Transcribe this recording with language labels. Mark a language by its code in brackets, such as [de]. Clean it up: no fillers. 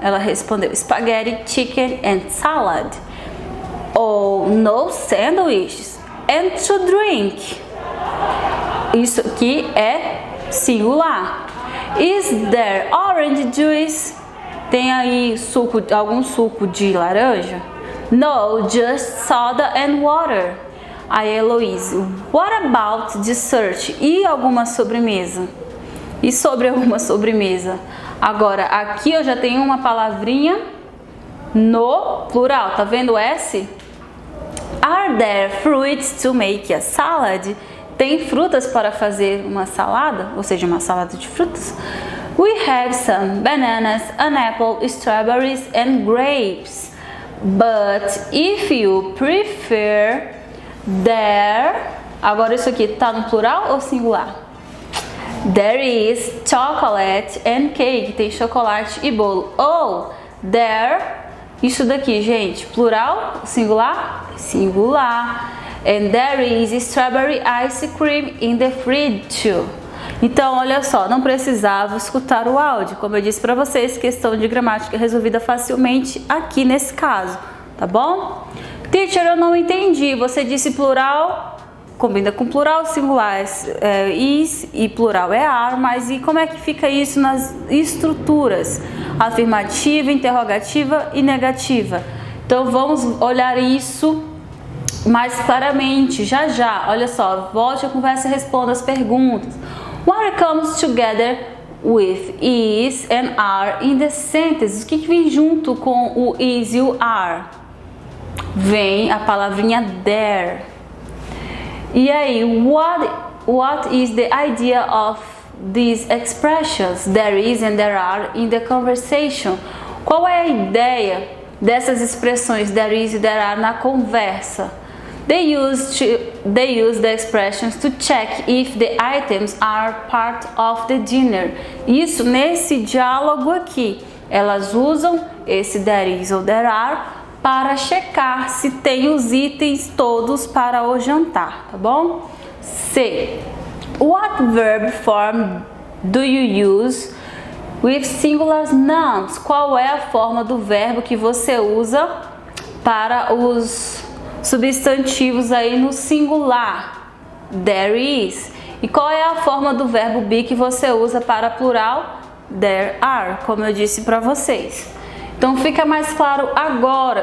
[pt] Ela respondeu, [en] spaghetti, chicken and salad. Oh, no sandwiches. And to drink. [pt] Isso aqui é singular. [en] Is there orange juice? [pt] Tem aí algum suco de laranja? [en] No, just soda and water. Aí Heloise, what about dessert? [pt] E alguma sobremesa? E sobre alguma sobremesa? Agora, aqui eu já tenho uma palavrinha no plural, tá vendo o S? [en] Are there fruits to make a salad? [pt] Tem frutas para fazer uma salada, ou seja, uma salada de frutas? [en] We have some bananas, an apple, strawberries and grapes. But if you prefer, there... [pt] Agora isso aqui tá no plural ou singular? [en] There is chocolate and cake. [pt] Tem chocolate e bolo. [en] Oh, there... [pt] Isso daqui, gente, plural, singular? Singular. [en] And there is strawberry ice cream in the fridge too. [pt] Então, olha só, não precisava escutar o áudio. Como eu disse para vocês, questão de gramática resolvida facilmente aqui nesse caso, tá bom? Teacher, eu não entendi. Você disse plural, combina com plural, singular é is e plural é are, mas e como é que fica isso nas estruturas? Afirmativa, interrogativa e negativa. Então, vamos olhar isso mais claramente, já. Olha só, volte a conversa e responda as perguntas. [en] What comes together with is and are in the sentence? [pt] O que vem junto com o is e o are? Vem a palavrinha [en] there. [pt] E aí, [en] what is the idea of these expressions? There is and there are in the conversation. [pt] Qual é a ideia dessas expressões there is e there are na conversa? [en] They use the expressions to check if the items are part of the dinner. [pt] Isso nesse diálogo aqui. Elas usam esse there is ou there are para checar se tem os itens todos para o jantar, tá bom? C. [en] What verb form do you use with singular nouns? [pt] Qual é a forma do verbo que você usa para os substantivos aí no singular? [en] There is. [pt] E qual é a forma do verbo be que você usa para plural? [en] There are, [pt] como eu disse para vocês. Então fica mais claro agora.